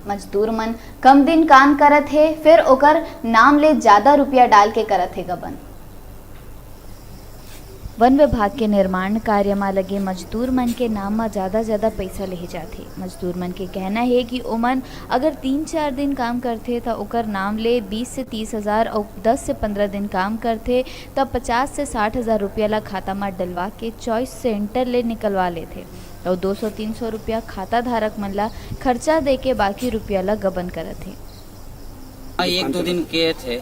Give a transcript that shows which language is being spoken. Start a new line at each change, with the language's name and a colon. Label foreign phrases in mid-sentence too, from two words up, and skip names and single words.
Chhattisgarhi: मजदूर मन कम दिन काम करत है, फिर ओकर नाम ले ज्यादा रुपया डाल के करत है गबन। वन विभाग के निर्माण कार्य में लगे मजदूर मन के नाम में ज्यादा पैसा ले जाते। मजदूर मन के कहना है कि ओमन अगर 3-4 दिन काम करते तो ओकर नाम ले 20 से 30 हज़ार और 10 से 15 दिन काम करते तो 50 से 60 हज़ार रुपया ला खाता में डलवा के चॉइस सेंटर ले निकलवा लेते और 200-300 रुपया खाता धारक मन ला खर्चा दे के बाकी रुपया ला गबन करत है। 1-2 दिन के थे।